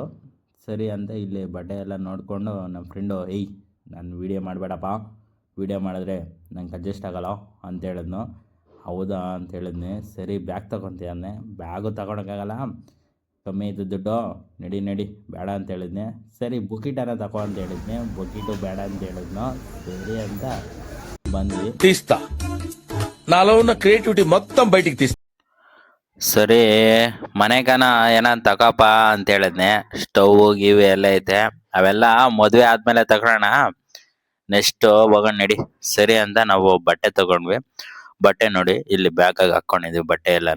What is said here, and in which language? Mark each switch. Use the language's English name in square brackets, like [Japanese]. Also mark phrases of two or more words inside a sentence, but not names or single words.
[Kannada] ಸರಿ ಅಂತ ಇಲ್ಲಿ ಬಟ್ಟೆ ಎಲ್ಲ ನೋಡಿಕೊಂಡು ನಮ್ಮ ಫ್ರೆಂಡು, ನಾನು ವೀಡಿಯೋ ಮಾಡಬೇಡಪ್ಪ, ವೀಡಿಯೋ ಮಾಡಿದ್ರೆ ನಂಗೆ ಅಡ್ಜಸ್ಟ್ ಆಗಲ್ಲ ಅಂತ ಹೇಳಿದ್ನು. ಹೌದಾ ಅಂತ ಹೇಳಿದ್ನಿ. ಸರಿ, ಬ್ಯಾಗ್ ತೊಗೊತೀಯ ಅಂದೆ. ಬ್ಯಾಗು ತಗೊಳಕ್ಕಾಗಲ್ಲ, ಕಮ್ಮಿ ಐತೆ ದುಡ್ಡು, ನಡಿ ಬೇಡ ಅಂತ ಹೇಳಿದ್ನಿ. ಸರಿ, ಬುಕಿಟನ್ನ ತಗೋ ಅಂತ ಹೇಳಿದ್ನಿ. ಬುಕಿಟು ಬೇಡ ಅಂತ ಹೇಳಿದ್ನು. ಸರಿ ಅಂತ ಬಂದ್ವಿ. [Telugu] తీస్తా నాలో ఉన్న క్రియేటివిటీ మొత్తం బయటికి తీస్తా. [Kannada] ಸರಿ, ಮನೆಗನ ಏನಾನ್ ತಗೋಪ ಅಂತ ಹೇಳಿದ್ನೆ. ಸ್ಟವ್ ಗಿವ್ ಎಲ್ಲ ಐತೆ, ಅವೆಲ್ಲ ಮದುವೆ ಆದ್ಮೇಲೆ ತಗೊಳ್ಳೋಣ, ನೆಕ್ಸ್ಟ್ ಹೋಗೋಣ ನಡಿ. ಸರಿ ಅಂತ ನಾವು ಬಟ್ಟೆ ತಗೊಂಡ್ವಿ. ಬಟ್ಟೆ ನೋಡಿ, ಇಲ್ಲಿ ಬ್ಯಾಗಾಗ ಹಾಕ್ಕೊಂಡಿದ್ವಿ ಬಟ್ಟೆ ಎಲ್ಲಾನು.